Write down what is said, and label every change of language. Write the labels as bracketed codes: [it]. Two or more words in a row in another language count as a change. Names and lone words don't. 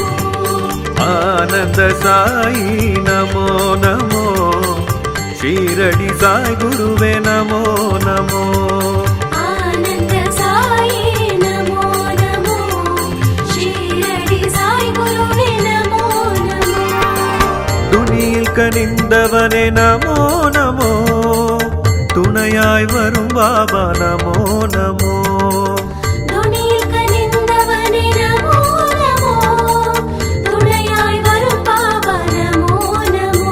[kn] ಆನಂದ ಸಾಯಿ [sa] ನಮೋ ನಮೋ [kn] ಶಿರಡಿ ಸಾಯಿ ಗುರುವೆ [sa] ನಮೋ ನಮೋ [kn] ಆನಂದ ಸಾಯಿ [sa] ನಮೋ ನಮೋ [kn] ಶಿರಡಿ ಸಾಯಿ ಗುರುವೇ [sa] ನಮೋ ನಮೋ [ta] துணியில் கனிந்தவனே [sa] நமோ நமோ [ta] துணையாய் வரும் பாபா [sa] நமோ நமோ [ta] துணியில் கனிந்தவனே [sa] நமோ நமோ [ta] துணையாய் வரும் பாபா [sa] நமோ நமோ